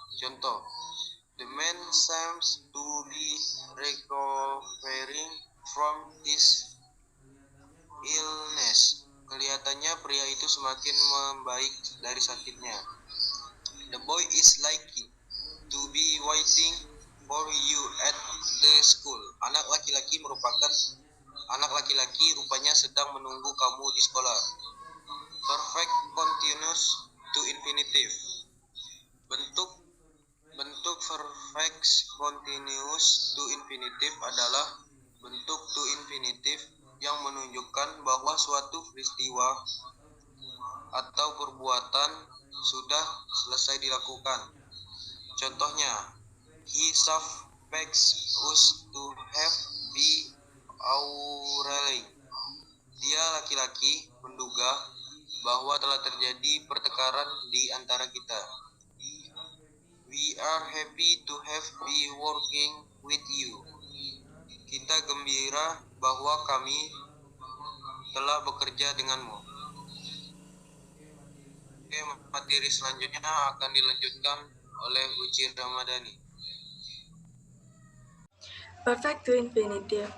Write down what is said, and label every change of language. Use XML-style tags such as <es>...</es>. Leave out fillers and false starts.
<id>Contoh,</id> <en>the man seems to be recovering from his illness.</en> <id>Kelihatannya pria itu semakin membaik dari sakitnya.</id> <en>The boy is likely to be waiting for you at the school.</en> <id>Anak laki-laki rupanya sedang menunggu kamu di sekolah.</id> <en>Perfect continuous to infinitive.</en> <id>Bentuk perfect continuous to infinitive adalah bentuk to infinitive yang menunjukkan bahwa suatu peristiwa atau perbuatan sudah selesai dilakukan. Contohnya,</id> <en>he suspects us to have been quarreling.</en> <id>Dia laki-laki menduga bahwa telah terjadi pertengkaran di antara kita.</id> <en>We are happy to have been working with you.</en> <id>Kita gembira bahwa kami telah bekerja denganmu. Oke, materi selanjutnya akan dilanjutkan oleh Uci Ramadhani.</id> <en>Perfect to infinitive.</en>